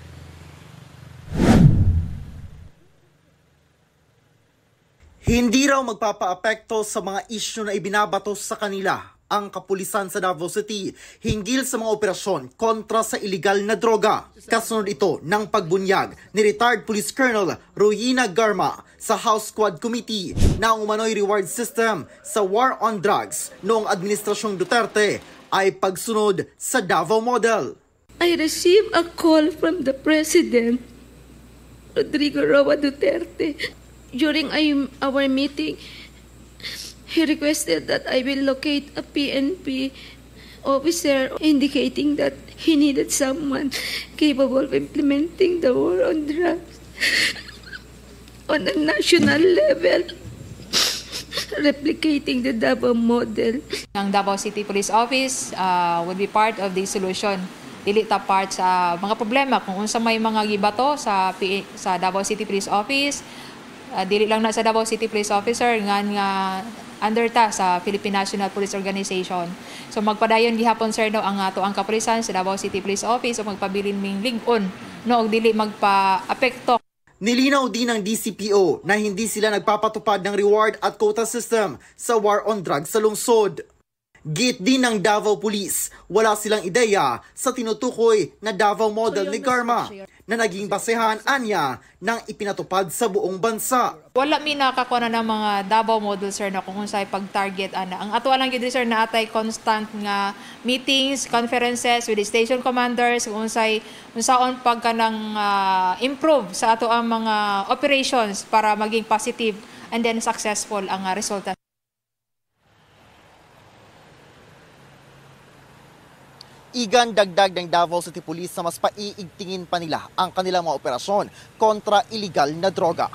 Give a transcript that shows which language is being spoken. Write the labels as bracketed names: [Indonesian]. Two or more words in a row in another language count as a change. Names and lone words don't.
[Filipino] Hindi raw magpapaapekto sa mga isyu na ibinabato sa kanila ang kapulisan sa Davao City hinggil sa mga operasyon kontra sa iligal na droga. Kasunod ito ng pagbunyag ni retired Police Colonel Royina Garma sa House Squad Committee na ang umano'y [English] reward system [Filipino] sa [English] war on drugs [Filipino] noong Administrasyong Duterte ay pagsunod sa Davao Model. [English] I received a call from the President, Rodrigo Roa Duterte. During our meeting, he requested that I will locate a PNP officer indicating that he needed someone capable of implementing the war on drugs on a national level, replicating the Davao model. Ang Davao City Police Office will be part of the solution. [Cebuano] Dili ta part sa mga problema kung unsa may mga gibato sa Davao City Police Office. Dili lang na sa Davao City Police Officer nga under ta sa Philippine National Police Organization. So magpadayon gihapon sir no ang ato ang kapulisan sa Davao City Police Office o magpabilin ming lig-on no og dili magpa-apekto. [Filipino] Nilinaw din ng DCPO na hindi sila nagpapatupad ng reward at [English] quota system [Filipino] sa [English] war on drugs [Filipino] sa lungsod. Git din ng Davao Police, wala silang ideya sa tinutukoy na Davao model ni Garma na naging basehan anya ng ipinatupad sa buong bansa. [Cebuano] Wala mi nakakuha na ng mga Davao model sir na kung unsay pag-target ana. Ang ato lang gid sir na atay constant nga [English] meetings, conferences with the station commanders [Cebuano] kung unsaon pagkanang improve sa ato ang mga operations para maging [English] positive and then successful [Cebuano] ang resulta. [Filipino] Igan dagdag ng Davao City Police na mas paiigtingin pa nila ang kanilang mga operasyon kontra iligal na droga.